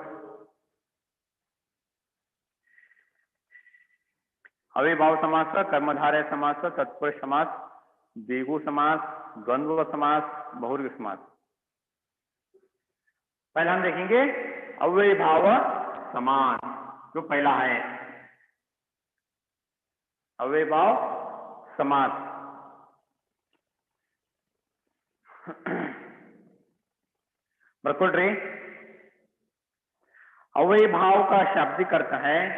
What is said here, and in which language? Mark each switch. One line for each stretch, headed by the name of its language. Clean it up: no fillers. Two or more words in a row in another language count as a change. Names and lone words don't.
Hindi: अविभाव समास, कर्मधारय समास, तत्पुरुष समास, द्विगु समास, द्वंद्व समास, बहुव्रीहि समास. पहला हम देखेंगे अव्ययभाव समास, जो पहला है अव्ययभाव समास. बरकुल अव्ययभाव का शाब्दिक अर्थ है,